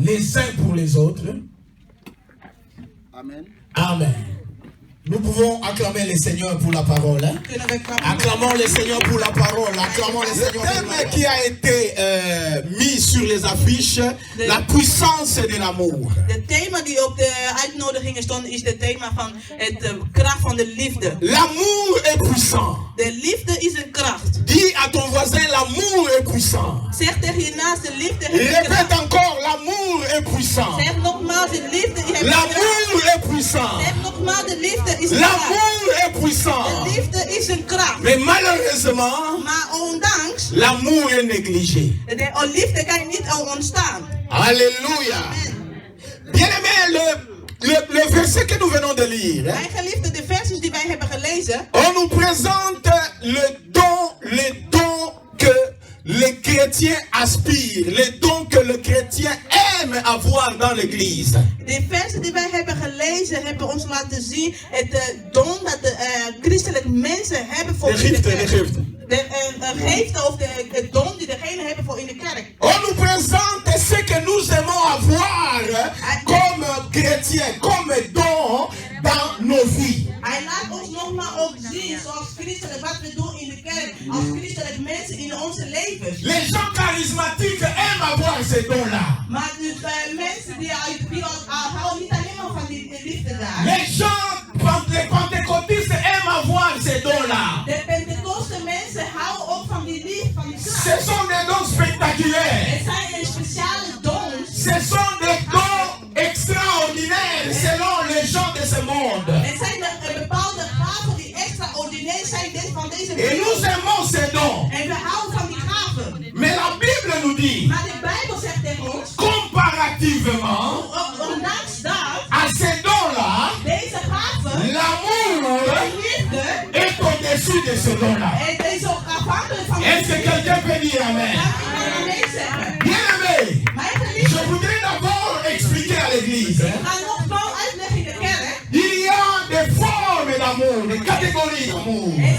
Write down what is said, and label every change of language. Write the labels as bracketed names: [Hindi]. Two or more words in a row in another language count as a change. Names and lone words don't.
[French] Les uns pour les autres. Amen. Amen. Nous pouvons acclamer le Seigneur pour la parole. Hein? Acclamons le Seigneur pour la parole. Acclamons le Seigneur. Le thème qui a été mis sur les affiches, la puissance de l'amour. [Dutch] Het thema die op de uitnodigingen stond is het thema van het kracht van de liefde. [French] L'amour est puissant. [Dutch] De liefde is een kracht. [French] Dis à ton voisin, l'amour est puissant. [Dutch] Zeg tegen je naaste, liefde heeft kracht. [French] Répète encore, l'amour est puissant. [Dutch] Zeg nogmaals, de liefde heeft kracht. [French] L'amour est puissant. [Dutch] Zeg nogmaals, de liefde is een kracht. [French] L'amour est puissant. [Dutch] De liefde is een kracht. [French] Mais malheureusement, [Dutch] maar ondanks, [French] l'amour est négligé. [Dutch] De liefde kan niet ontstaan. [French] Alléluia. Bien aimé, le verset que nous venons de lire. [Dutch] Mijn geliefde, de versies die wij hebben gelezen. [French] On nous présente les dons que les chrétiens aspirent, les dons que le chrétien aime avoir dans l'église. [Dutch] De versen die wij hebben gelezen hebben ons laten zien het don dat de christelijke mensen hebben voor in de kerk. De geest of de don die degene hebben voor in de kerk. [French] On nous présente ce que nous aimons avoir comme chrétiens, comme don dans nos vies. [Dutch] Hij laat ons nogmaals ook zien zoals christelijk wat we doen in de kerk als christelijke mensen in onze levens. [French] Les gens charismatiques aiment avoir ces dons-là. [Dutch] Maar de mensen die houden niet alleen maar van die liefde daar. [French] Les pentecôtistes aiment avoir ces dons-là. [Dutch] De Pentecoste mensen houden ook van die liefde, van die kracht. [French] Ce sont des dons spectaculaires. [Dutch] Het zijn speciale dons. [French] Ce sont des dons extraordinaires selon les gens de ce monde. [Dutch] Het zijn bepaalde gaven die extraordinair zijn van deze wereld. [French] Et nous aimons ces dons. [Dutch] En we houden van die gaven. [French] Mais la Bible nous dit, [Dutch] maar de Bijbel zegt tegen ons, [French] comparativement, [Dutch] ondanks dat, [French] à ces dons-là, [Dutch] deze gaven, [French] l'amour est au-dessus de ce don-là. Est-ce que quelqu'un peut dire amen? Bien aimé, je voudrais d'abord expliquer à l'église l'église. Il y a des formes d'amour, des catégories d'amour.